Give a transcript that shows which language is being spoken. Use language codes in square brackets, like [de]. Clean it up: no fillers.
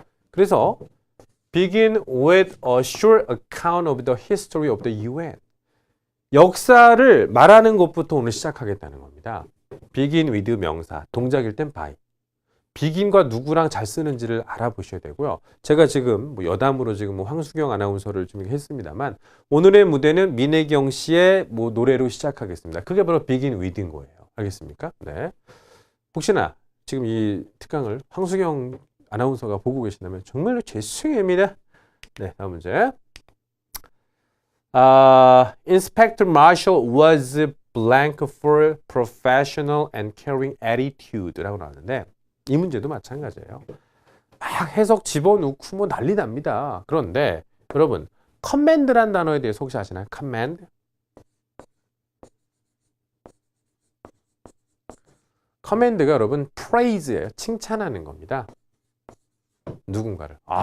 [ko] 그래서 [en] begin with a short account of the history of the UN. [ko] 역사를 말하는 것부터 오늘 시작하겠다는 겁니다. begin with 명사, 동작일 땐 by. begin과 누구랑 잘 쓰는지를 알아보셔야 되고요. 제가 지금 여담으로 지금 황수경 아나운서를 좀 했습니다만 오늘의 무대는 민혜경 씨의 노래로 시작하겠습니다. 그게 바로 begin with인 거예요. 알겠습니까? 네. 혹시나 지금 이 특강을 황수경 아나운서가 보고 계신다면 정말로 죄송합니다. 네, 다음 문제. [en] Inspector Marshall was blank for professional and caring attitude라고 [ko] 나왔는데 이 문제도 마찬가지예요. 막 해석 집어넣고 난리 납니다. 그런데 여러분 command란 단어에 대해서 혹시 아시나요? command. 커맨드가 여러분 praise예요. 칭찬하는 겁니다. 누군가를.